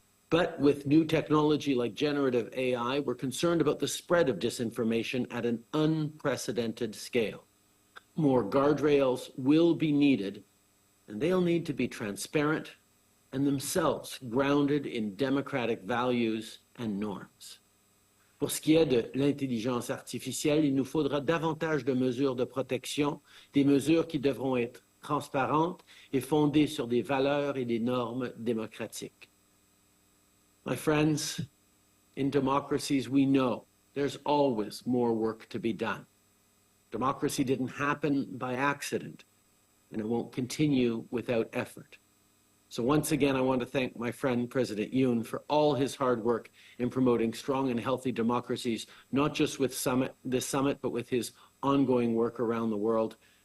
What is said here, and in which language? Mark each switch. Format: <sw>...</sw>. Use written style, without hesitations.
<en>But with new technology like generative AI, we're concerned about the spread of disinformation at an unprecedented scale. More guardrails will be needed, and they'll need to be transparent and themselves grounded in democratic values and norms.</en> <fr>Pour ce qui est de l'intelligence artificielle, il nous faudra davantage de mesures de protection, des mesures qui devront être transparentes et fondées sur des valeurs et des normes démocratiques.</fr> <en>My friends, in democracies, we know there's always more work to be done. Democracy didn't happen by accident, and it won't continue without effort. So once again, I want to thank my friend, President Yoon, for all his hard work in promoting strong and healthy democracies, not just with this summit, but with his ongoing work around the world.</en>